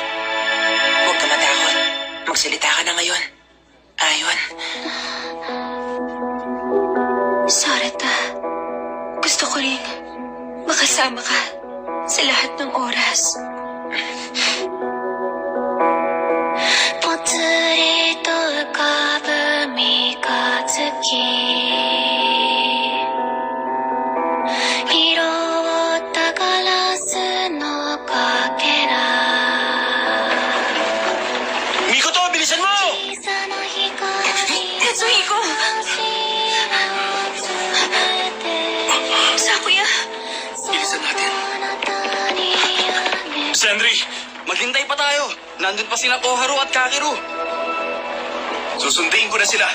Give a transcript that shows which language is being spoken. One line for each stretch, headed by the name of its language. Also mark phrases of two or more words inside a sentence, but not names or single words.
Filipino: Huwag ka matakot. Magsalita ka na ngayon. Ayon. Sarita, gusto ko rin makasama ka sa lahat ng oras.
Japanese: ぽつりと浮かぶ三日月拾ったガラスのかけら
Filipino: Mikoto, bilisan mo!
Japanese: 小さな光
Filipino: Tetsuhiko! Sakuya! Bilisan natin.
Japanese: あなたにあげ
Filipino: Sentry, maghintay pa tayo. Nandun pa sila Koharu at Kakeru. Susundin ko na sila.